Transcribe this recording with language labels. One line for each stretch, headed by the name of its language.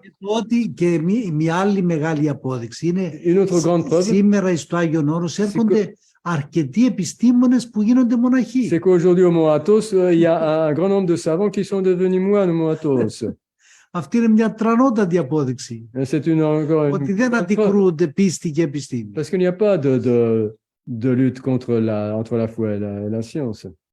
Greek: Ότι και μια άλλη μεγάλη απόδειξη είναι σήμερα στο Άγιον Όρος έρχονται αρκετοί επιστήμονες που γίνονται μοναχοί.
French: C'est qu'aujourd'hui au Mont Athos, il y a un grand nombre de savants qui sont devenus moines au Mont Athos.
Greek: Αυτή είναι μια τρανότατη απόδειξη. Ότι δεν αντικρούονται πίστη και επιστήμη.
French: Parce qu'il n'y a pas de lutte entre la foi et la science.